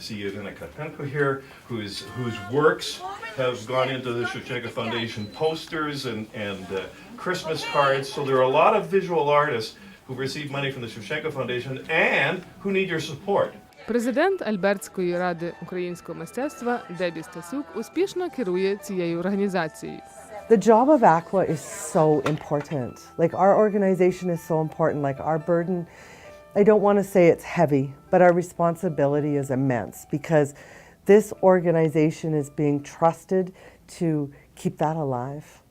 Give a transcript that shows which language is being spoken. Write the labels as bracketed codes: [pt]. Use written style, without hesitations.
[en] I see Irina Karpenko here, whose works have gone into the Shevchenko Foundation posters and Christmas cards. So there are a lot of visual artists who've received money from the Shevchenko Foundation and who need your support. [uk] Президент Альбертської ради українського мистецтва Дебі Стасюк успішно керує цією організацією. [en] The job of Aqua is so important. Like our organization is so important. Like our burden, I don't want to say it's heavy, but our responsibility is immense because this organization is being trusted to keep that alive.